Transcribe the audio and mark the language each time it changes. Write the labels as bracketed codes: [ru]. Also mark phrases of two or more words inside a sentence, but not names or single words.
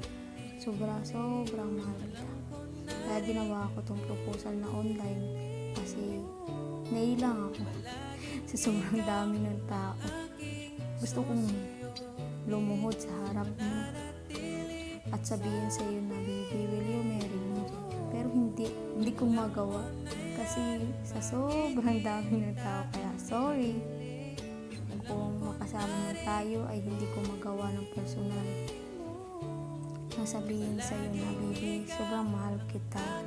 [tl] Sobrang mahal kita. Kaya ginawa ko tong proposal na online kasi nailang ako sa sobrang dami ng tao. Gusto kong lumuhod sa harap mo at sabihin sa iyo na, [en] baby, will you marry me? [tl] Pero hindi ko magawa kasi sa sobrang dami ng tao. Kaya sorry, kung makasama na tayo ay hindi ko magawa ng personal na sabihin sa iyo na, [en] baby, sobrang [tl] mahal kita.